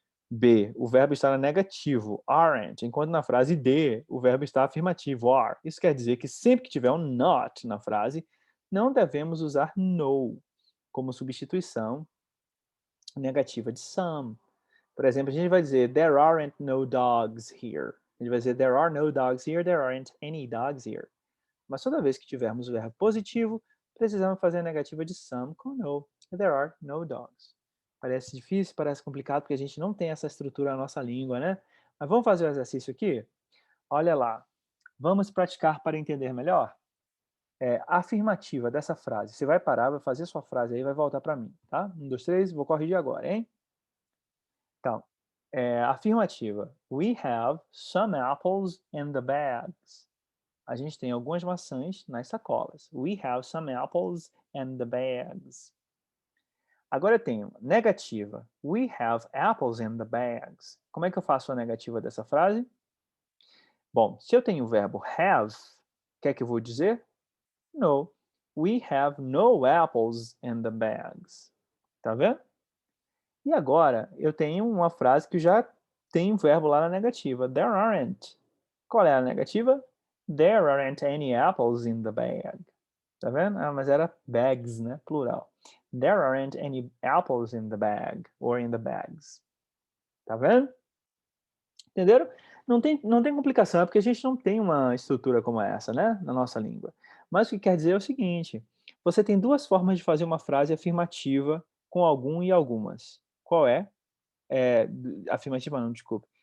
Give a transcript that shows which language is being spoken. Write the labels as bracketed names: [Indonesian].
[Portuguese] B, o verbo está na negativo, aren't, enquanto na frase D, o verbo está afirmativo, are. Isso quer dizer que sempre que tiver um not na frase, não devemos usar no como substituição negativa de some. Por exemplo, a gente vai dizer [English] there aren't no dogs here. [Portuguese] A gente vai dizer [English] there are no dogs here, there aren't any dogs here. [Portuguese] Mas toda vez que tivermos o verbo positivo, precisamos fazer a negativa de some com no. [English] There are no dogs. [Portuguese] Parece difícil, parece complicado, porque a gente não tem essa estrutura na nossa língua, né? Mas vamos fazer o exercício aqui? Olha lá. Vamos praticar para entender melhor? A afirmativa dessa frase. Você vai parar, vai fazer sua frase aí e vai voltar para mim, tá? 1, 2, 3, vou corrigir agora, hein? Então, afirmativa. [English] We have some apples in the bags. [Portuguese] A gente tem algumas maçãs nas sacolas. [English] We have some apples in the bags. [Portuguese] Agora eu tenho negativa. [English] We have apples in the bags. [Portuguese] Como é que eu faço a negativa dessa frase? Bom, se eu tenho o verbo have, o que é que eu vou dizer? [English] No. We have no apples in the bags. [Portuguese] Tá vendo? E agora eu tenho uma frase que já tem um verbo lá na negativa. [English] There aren't. [Portuguese] Qual é a negativa? [English] There aren't any apples in the bag. [Portuguese] Tá vendo? Ah, mas era bags, né? Plural. [English] There aren't any apples in the bag. Or in the bags. [Portuguese] Tá vendo? Entenderam? Não tem complicação, é porque a gente não tem uma estrutura como essa, né? Na nossa língua. Mas o que quer dizer é o seguinte. Você tem duas formas de fazer uma frase afirmativa com algum e algumas. Qual é? Afirmativa não, desculpe.